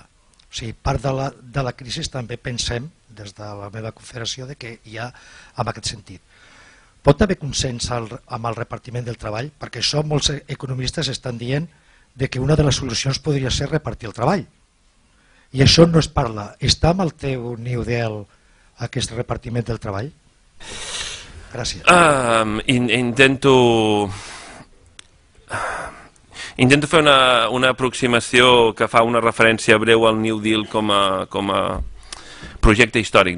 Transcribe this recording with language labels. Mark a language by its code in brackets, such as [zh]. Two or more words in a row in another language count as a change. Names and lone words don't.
[ca] O sigui, part de la crisi també pensem, des de la meva confederació, que hi ha en aquest sentit. Pot haver consens amb el repartiment del treball? Perquè això molts economistes estan dient que una de les solucions podria ser repartir el treball. I això no es parla. Està amb el teu new deal aquest repartiment del treball? Gràcies. Intento fer una aproximació que fa una referència breu al New Deal com a projecte històric, diguem-ne.